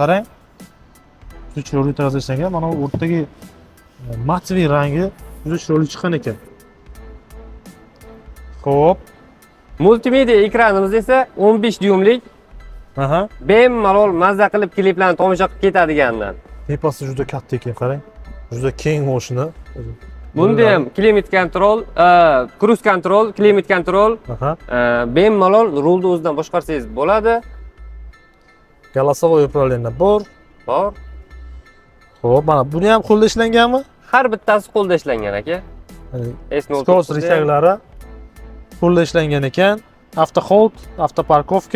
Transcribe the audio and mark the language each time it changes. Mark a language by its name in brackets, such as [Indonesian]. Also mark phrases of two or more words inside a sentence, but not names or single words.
[Uzbek] Chiroyli tarzda ishlangan. Mana bu o'rtadagi matviy rangi juda chiroyli chiqqan ekan. Xo'p. Multimedia ekranimiz esa 15 dyumlik, Aha. bemalol mazza qilib kliplarni tomosha qilib ketadigandan. Tepasi juda katta ekan, qarang. Juda keng moshina. Bunda ham [English] climate control, cruise control, climate control, [Uzbek] Aha. bemalol rulni o'zidan boshqarsangiz bo'ladi. [Russian] Голосовой управление [Uzbek] bor. Bor. Xo'p, mana buni ham qo'lda ishlanganmi? Har bittasi qo'lda ishlangan aka. S09 Skos richaklari qo'lda ishlangan ekan. Avtohold, avtoparkovka.